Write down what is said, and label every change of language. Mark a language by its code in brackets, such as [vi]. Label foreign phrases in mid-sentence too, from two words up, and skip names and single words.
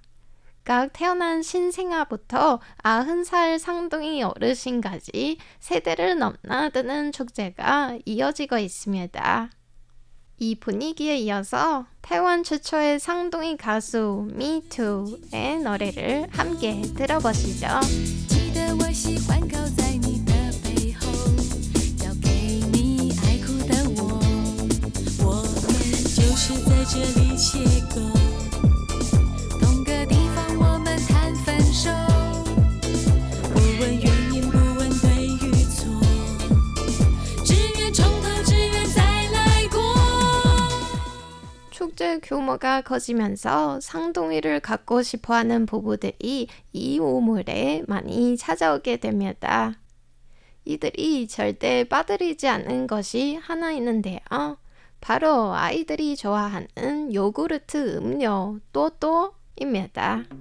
[ko] 각 태어난 신생아부터 90살 상둥이 어르신까지 세대를 넘나드는 축제가 이어지고 있습니다. 이 분위기에 이어서 台湾 최초의 상둥이 가수 미투의 노래를 함께 들어보시죠. [zh] 记得我喜欢靠在你的背后，交给你爱哭的我，我们就是在这里邂逅。同个地方我们谈分手，不问原因，不问对与错，只愿从头，只愿再来过。 [ko] 축제 규모가 커지면서 상둥이를 갖고 싶어하는 부부들이 이 우물에 많이 찾아오게 됩니다. 이들이 절대 빠뜨리지 않는 것이 하나 있는데요. 바로 아이들이 좋아하는 요구르트 음료 또또입니다.